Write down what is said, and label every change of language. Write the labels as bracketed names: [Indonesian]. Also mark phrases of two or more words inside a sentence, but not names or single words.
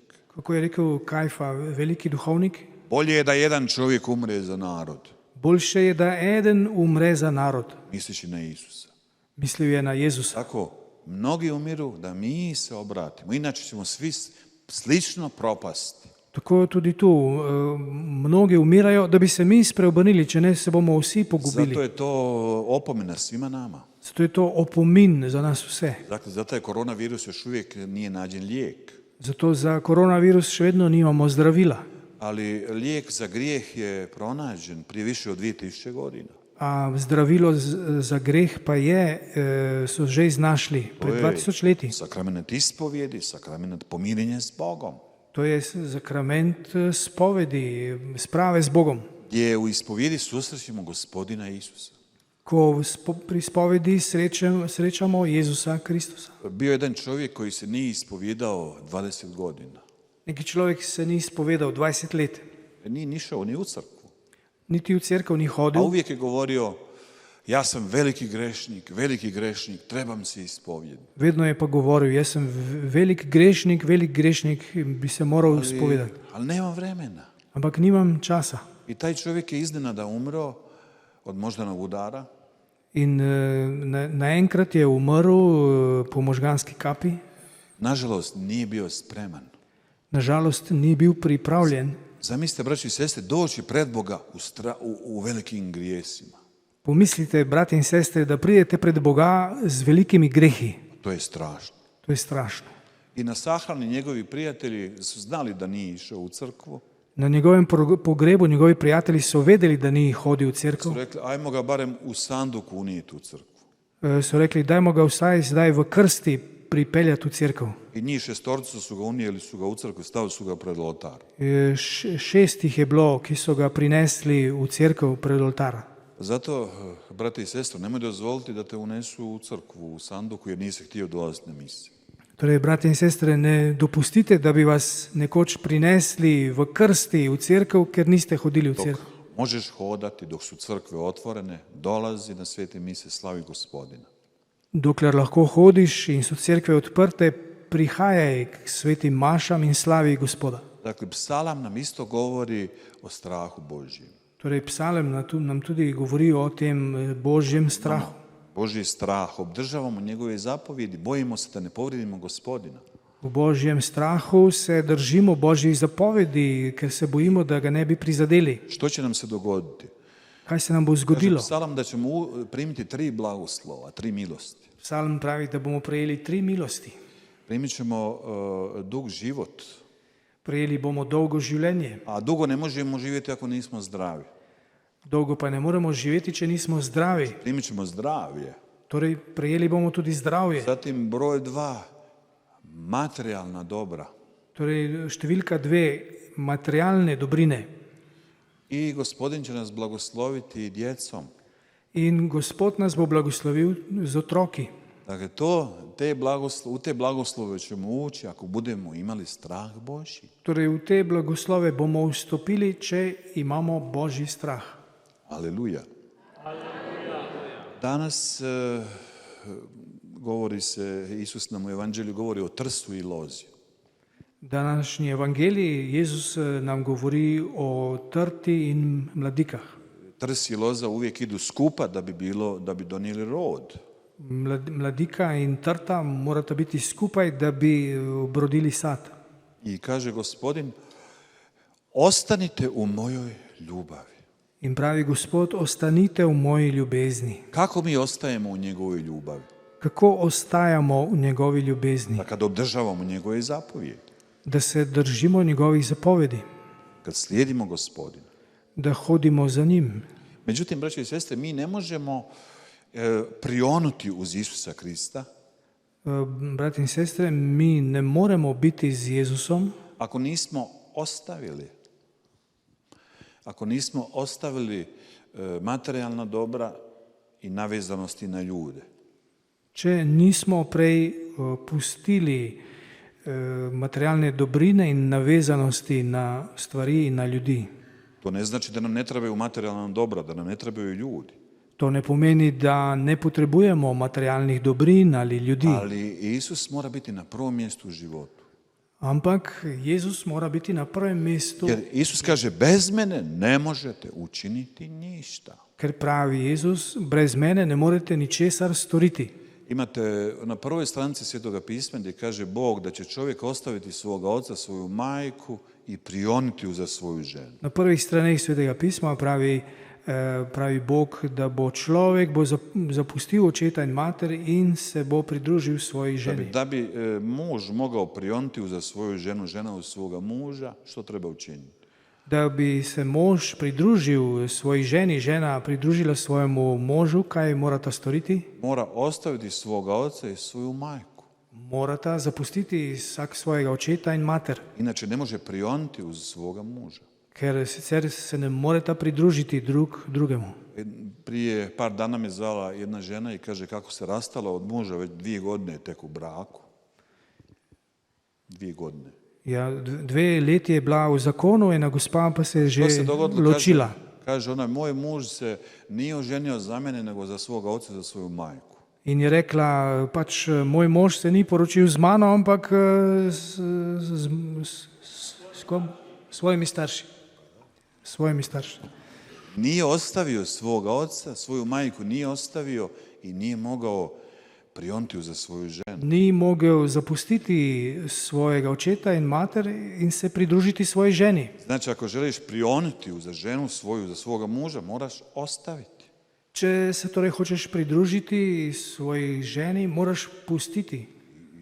[Croatian] Kako je rekel Kajfa, veliki duhovnik, bolje je da jedan čovjek umre za narod, [Slovenian] boljše je, da eden umre za narod. [Croatian] misleći na Isusa. [Slovenian] Mislil je na Jezusa. [Croatian] Tako, mnogi umiru da mi se obratimo, inače ćemo svi slično propasti. [Slovenian] Tako tudi tu, mnogi umirajo, da bi se mi spreobrnili, če ne se bomo vsi pogubili. [Croatian] Zato je to opomena svima nama. [Slovenian] Zato je to opomin za nas vse. [Croatian] Dakle, zato je koronavirus još uvijek nije nađen lijek. [Slovenian] Zato za koronavirus še vedno nimamo zdravila. [Croatian] Ali lijek za grijeh je pronađen prije više od 2000 godina. [Slovenian] A zdravilo za greh pa so že iznašli pred 2000 leti. [Croatian] Sakrament ispovjedi, sakrament pomirenja s Bogom. [Slovenian] To je sakrament spovedi, sprave z Bogom. [Croatian] Gdje u ispovjedi susrećemo Gospodina Isusa. [Slovenian] Ko pri spovedi srečamo Jezusa Kristusa. [Croatian] Bio je jedan čovjek koji se nije ispovjedao 20 godina. [Slovenian] Neki človek se ni ispovedal 20 let. [Croatian] Nije nišao ni u crkvu. [Slovenian] Niti v cerkev ni [Croatian] A [Slovenian] hodil. [Croatian] uvijek je govorio, ja sam veliki grešnik, trebam se ispovjediti. [Slovenian] Vedno je pa govoril, jaz sem velik grešnik, bi se moral ispovedati. [Croatian] Ali nema vremena. [Slovenian] Ampak nimam časa. [Croatian] I taj čovjek je iznenada umro od moždanog udara. [Slovenian] In naenkrat je umrl po možganski kapi. [Croatian] Nažalost, nije bio spreman. [Slovenian] Nažalost, ni bil pripravljen. [Croatian] Zamislite, braći i sestre, doći pred Boga u velikim grijesima. [Slovenian] Pomislite, brati in sestre, da pridete pred Boga z velikimi grehi. [Croatian] To je strašno. [Slovenian] To je strašno. [Croatian] I na sahrani njegovi prijatelji su znali da nije išao u crkvu. [Slovenian] Na njegovem pogrebu njegovi prijatelji su vedeli da [Croatian] nije hodio u crkvu. Su rekli, ajmo ga barem u sanduku unijeti u crkvu. [Slovenian] Su rekli, dajmo ga vsaj zdaj v krsti pripeljati [Croatian] u crkvu. I njih šestoricu su ga unijeli, su ga u crkvu, stavili su ga pred oltar. [Slovenian] 6 ih je bilo, ki so ga prinesli v crkvu pred oltar. [Croatian] Zato, brate i sestre, nemoj dozvoliti da te unesu u crkvu, u sanduku, jer nisi htio dolaziti na misiju. [Slovenian] Torej, brate in sestre, ne dopustite, da bi vas nekoč prinesli v krsti v crkvu, ker niste hodili v [Croatian] Dok [Slovenian] crkvu. [Croatian] možeš hodati, dok su crkve otvorene, dolazi na svete mise, slavi Gospodina. [Slovenian] Dokler lahko hodiš in so cerkve odprte, prihajaj k svetim mašam in slavi Gospoda. [Croatian] Dakle, psalam nam isto govori o strahu Božjem. [Slovenian] Torej, psalem nam tudi govori o tem Božjem strahu. [Croatian] Božji strah, obdržavamo njegove zapovjedi, bojimo se da ne povrijedimo Gospodina. [Slovenian] V Božjem strahu se držimo Božjih zapovedi, ker se bojimo, da ga ne bi prizadeli. [Croatian] Što će nam se dogoditi? [Slovenian] Kaj se nam bo [Croatian] Kaže [Slovenian] zgodilo? [Croatian] psalam da ćemo primiti 3 blagoslova, 3 milosti. [Slovenian] Psalm pravi, da bomo prejeli 3 milosti. [Croatian] Primit ćemo dug život, [Slovenian] Prejeli bomo dolgo življenje. [Croatian] a dugo ne možemo živjeti ako nismo zdravi. [Slovenian] Dolgo pa ne moremo živeti, če nismo zdravi. [Croatian] Primit ćemo zdravlje. [Slovenian] Torej, prejeli bomo tudi zdravje. [Croatian] Zatim broj 2, materijalna dobra. [Slovenian] Torej, številka 2, materialne dobrine. [Croatian] I Gospodin će nas blagosloviti djecom. [Slovenian] In Gospod nas bo blagoslovil z otroki. [Croatian] Dakle, u te blagoslove ćemo ući ako budemo imali strah Božji. [Slovenian] Torej, v te blagoslove bomo vstopili, če imamo Božji strah. [Croatian] Aleluja. Danas govori se, Isus nam u evanđelju govori o trsu i lozi. [Slovenian] Današnji evangelij Jezus nam govori o trti in mladikah. [Croatian] Trs i loza uvijek idu skupa da bi donijeli rod. [Slovenian] Mladika in trta morata biti skupaj, da bi obrodili sad. [Croatian] I kaže Gospodin, ostanite u mojoj ljubavi. [Slovenian] In pravi Gospod, ostanite v moji ljubezni. [Croatian] Kako mi ostajemo u njegovoj ljubavi? [Slovenian] Kako ostajamo v njegovi ljubezni? [Croatian] Da kad obdržavamo njegove zapovjedi, [Slovenian] Da se držimo njegovih zapovedi, [Croatian] kad slijedimo Gospodina. [Slovenian] da hodimo za njim. [Croatian] Međutim, braće i sestre, mi ne možemo prionuti uz Isusa Krista [Slovenian] Brati in sestre, mi ne moremo biti z Jezusom, [Croatian] ako nismo ostavili materijalna dobra i navezanosti na ljude. [Slovenian] če nismo prej pustili materialne dobrine in navezanosti na stvari in na ljudi. [Croatian] To ne znači da nam ne trebaju materijalna dobra, da nam ne trebaju ljudi. [Slovenian] To ne pomeni, da ne potrebujemo materialnih dobrin ali ljudi, [Croatian] Ali Isus mora biti na prvom mjestu u životu. [Slovenian] ampak Jezus mora biti na prvem mestu, [Croatian] Jer Isus kaže, bez mene ne možete učiniti ništa. [Slovenian] ker pravi Jezus, brez mene ne morete ničesar storiti. [Croatian] Imate na prvoj stranici Svetoga pisma gdje kaže Bog da će čovjek ostaviti svoga oca, svoju majku i prioniti ju za svoju ženu. [Slovenian] Na prvih straneh Svetega pisma pravi Bog, da bo človek zapustil očeta in mater in se bo pridružil svoji ženi. [Croatian] Da bi muž mogao prioniti ju za svoju ženu, žena u svoga muža, što treba učiniti? [Slovenian] Da bi se mož pridružil svoji ženi, žena pridružila svojemu možu, kaj morata storiti? [Croatian] Mora ostaviti svoga oca i svoju majku. [Slovenian] Morata zapustiti vsak svojega očeta in mater, [Croatian] Inače ne može prioniti uz svoga muža. [Slovenian] ker sicer se ne moreta pridružiti drug drugemu. [Croatian] Prije par dana me zvala jedna žena i kaže kako se rastala od muža, već 2 godine je tek u braku. 2 godine. [Slovenian] Ja, 2 leti je bila v zakonu, ena gospa pa se je že [Croatian] To se dogodilo, [Slovenian] ločila. [Croatian] kaže ona, moj muž se nije oženio za mene, nego za svoga oca, za svoju majku. [Slovenian] In je rekla, pač moj mož se ni poročil z mano, ampak s kom? Svojimi starši. Svojimi starši. [Croatian] Nije ostavio svoga oca, svoju majku nije ostavio i nije mogao prioniti za svoju ženu. [Slovenian] Ni mogel zapustiti svojega očeta in mater in se pridružiti svoji ženi. [Croatian] Znači, ako želiš prioniti za ženu svoju, za svoga muža, moraš ostaviti. [Slovenian] Če se torej hočeš pridružiti svoji ženi, moraš pustiti.